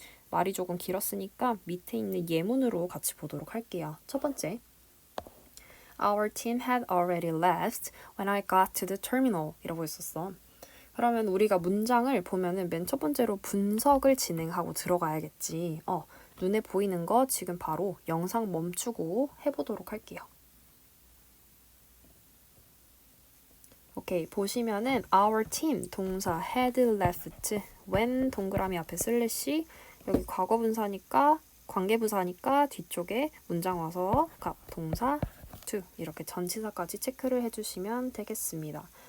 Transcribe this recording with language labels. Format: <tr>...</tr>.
<ko>말이 조금 길었으니까 밑에 있는 예문으로 같이 보도록 할게요. 첫 번째,</ko> <en>Our team had already left when I got to the terminal</en> <ko>이라고 했었어. 그러면 우리가 문장을 보면은 맨 첫 번째로 분석을 진행하고 들어가야겠지. 눈에 보이는 거 지금 바로 영상 멈추고 해보도록 할게요. 오케이, 보시면은 our team 동사 had left when 동그라미 앞에 슬래시 여기 과거분사니까 관계부사니까 뒤쪽에 문장 와서 동사 to 이렇게 전치사까지 체크를 해주시면 되겠습니다.</ko>